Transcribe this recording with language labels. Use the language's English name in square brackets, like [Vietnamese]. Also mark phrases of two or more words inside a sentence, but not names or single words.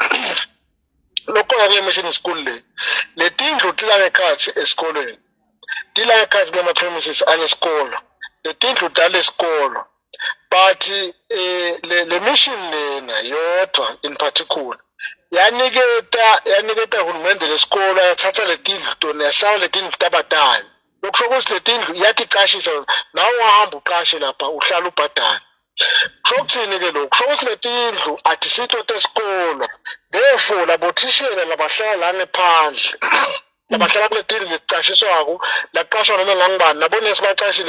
[Swati] lokhona kule [English] mission school [Swati] le tindlu tilake khathi esikolweni tilake khathi kulama-premises anesikolo le tindlu talesikolo but le mission lena yodwa [English] in particular [Swati] yaniketa hulumende lesikolo yathatha le tindlu tona yahlala le tindlu tabadala lokusho ukuthi le tindlu yaticashisa nawe ungahamba uqashe lapha uhlala ubhadala sokuthini ke lokhu sokuthi le tindlu atisito tesikolo therefore labothishela labahlala la ngephandle labahlala kule tindlu lecashiswako laqashwa noma ngangibani nabonesi baqashile